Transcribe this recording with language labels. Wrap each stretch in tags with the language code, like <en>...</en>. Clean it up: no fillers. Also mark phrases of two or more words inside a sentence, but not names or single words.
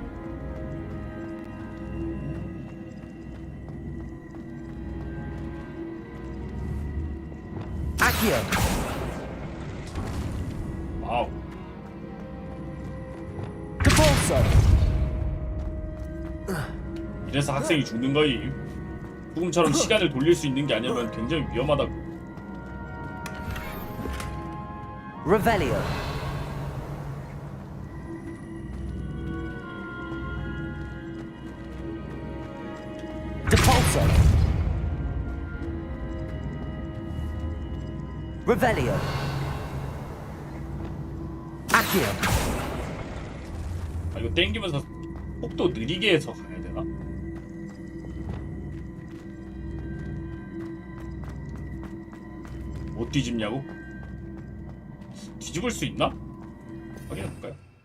<la>Accio.</la> <ko>와우.</ko> <la>Depulso.</la> <ko>이래서 학생이 죽는 거이. 조금처럼 시간을 돌릴 수 있는 게 아니면 굉장히 위험하다고.</ko> <la>Revelio. Depulso. Revelio. Accio.</la> <ko>아, 이거 땡기면서 속도 느리게 해서 가야 되나? 못 뒤집냐고? 뒤집을 수 있나? 확인해볼까요?</ko>